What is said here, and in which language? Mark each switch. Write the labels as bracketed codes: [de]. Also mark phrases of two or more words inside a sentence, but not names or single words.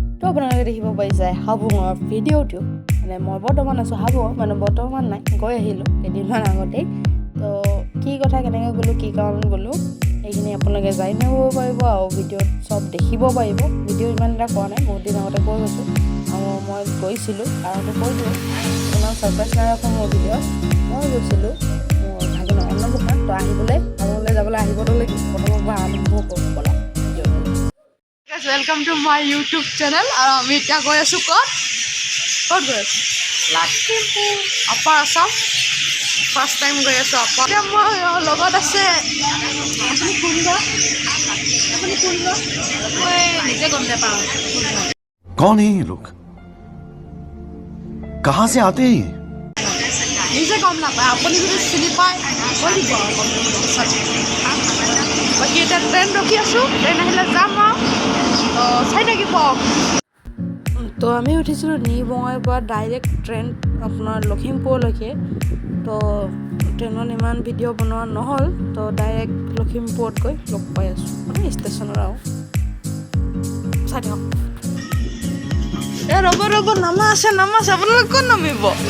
[as] তো আপোনালোকে দেখিব পাৰিছে হাবুঙৰ ভিডিঅ'টো মানে মই বৰ্তমান আছোঁ হাবুঙত মানে বৰ্তমান নাই গৈ আহিলোঁ কেইদিনমান আগতেই তো কি কথা কেনেকৈ গ'লোঁ কি কাৰণত গ'লোঁ এইখিনি আপোনালোকে জানিব পাৰিব আৰু ভিডিঅ'ত চব দেখিব পাৰিব ভিডিঅ' ইমান এটা কৰা নাই বহুত দিন আগতে কৈ গৈছোঁ আৰু মই গৈছিলোঁ কাৰণটো কৈ দিওঁ ইমান ছাৰপ্ৰাইজ নাৰাখোঁ মোৰ ভিডিঅ'ত মই গৈছিলোঁ মোৰ ভাগিনৰ অন্নপ্ৰসাদ তো আহিবলৈ হাবুঙলৈ যাবলৈ আহিবতো লাগিব প্ৰথমৰ পৰা আৰম্ভ কৰোঁ ব'লা [en] welcome to my YouTube channel [as] और আমি এতিয়া গৈ আছো ক'ত গৈ আছো লখিমপুৰ আপাৰ আসাম [en] first time [as] গৈ আছো আপাৰ এতিয়া মই লগত আছে আপুনি কোনবা মই নিজে গম নাপাওঁ [hi] कौन है ये लोग कहाँ से आते हैं [as] নিজে গম নাপায় আপুনি যদি চিনি পায় কৈ দিব বাকী এতিয়া ট্ৰেইন ৰখি আছোঁ ট্ৰেইন আহিলে যাম আৰু চাই থাকিব তো আমি উঠিছিলোঁ নিবঙাইৰ পৰা ডাইৰেক্ট ট্ৰেইন আপোনাৰ লখিমপুৰলৈকে তো ট্ৰেইনত ইমান ভিডিঅ' বনোৱা নহ'ল তো ডাইৰেক্ট লখিমপুৰত গৈ লগ পাই আছোঁ মানে ষ্টেচনত আৰু চাই থাকক ৰ'ব নামা আছে আপোনালোক ক'ত নামিব